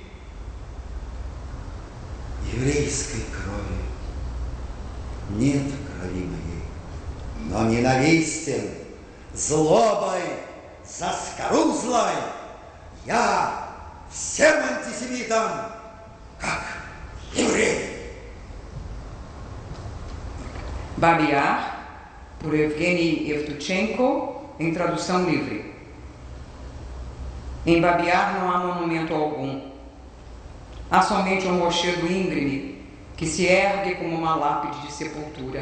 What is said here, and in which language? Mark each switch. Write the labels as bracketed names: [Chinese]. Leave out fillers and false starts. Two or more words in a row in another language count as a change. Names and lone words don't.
[Russian] Еврейской крови нет в крови моей, но ненавистен злобой заскорузлой я всем антисемитам, как еврей. [Portuguese] Babi-Yar, por Evgeny Yevtuchenko, em tradução livre. Em Babi-Yar não há monumento algum. Há somente um rochedo íngreme que se ergue como uma lápide de sepultura.